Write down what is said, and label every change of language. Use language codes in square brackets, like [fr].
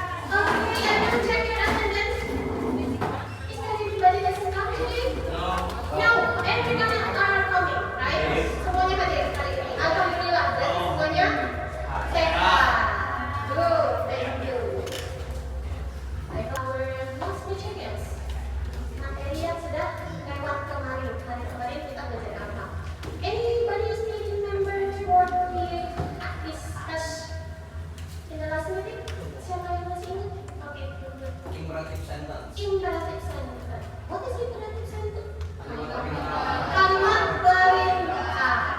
[en] Oke, I'm gonna check your attendance. Is everybody doesn't come today? No, everyone are coming, right? [id] Semuanya hadir hari ini. Alhamdulillah, berarti semuanya sehat. [en] Good, thank you. Like our last materials. [id] Materi yang sudah lewat kemarin. Hari kemarin kita belajar apa? [en] Anybody still remember what we discussed in the last meeting? [id] Siapa yang masih ingat? Oke, [en] good. Imperative sentence. Imperative sentence. What is imperative sentence? [id] Kalimat perintah.